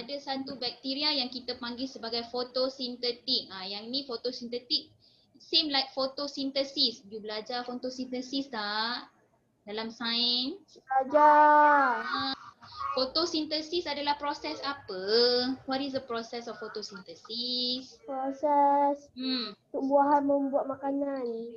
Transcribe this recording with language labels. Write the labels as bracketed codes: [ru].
[ms] Ada satu bakteria yang kita panggil sebagai photosynthetic. Yang ni [en] photosynthetic, same like photosynthesis. [ms] You belajar photosynthesis tak? Dalam sains. Belajar. Photosynthesis adalah proses apa? [en] What is the process of photosynthesis? [ms] Proses tumbuhan membuat makanan.